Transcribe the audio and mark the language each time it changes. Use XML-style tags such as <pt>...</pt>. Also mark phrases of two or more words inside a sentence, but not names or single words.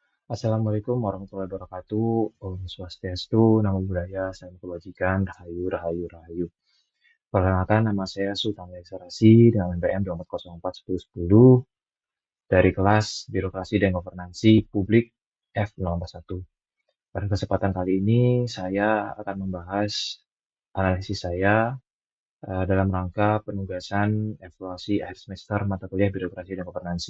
<ar>السلام عليكم ورحمة الله وبركاته.</ar> <id>Om Swastiastu,</id> <pi>Namo Buddhaya,</pi> <id>Salam Kebajikan, Rahayu, Rahayu, Rahayu. Perkenalkan, nama saya Sultan Sarasi dengan NPM 24041010 dari kelas Birokrasi dan Governansi Publik F041. Pada kesempatan kali ini, saya akan membahas analisis saya dalam rangka penugasan evaluasi akhir semester mata kuliah Birokrasi dan Governansi.</id>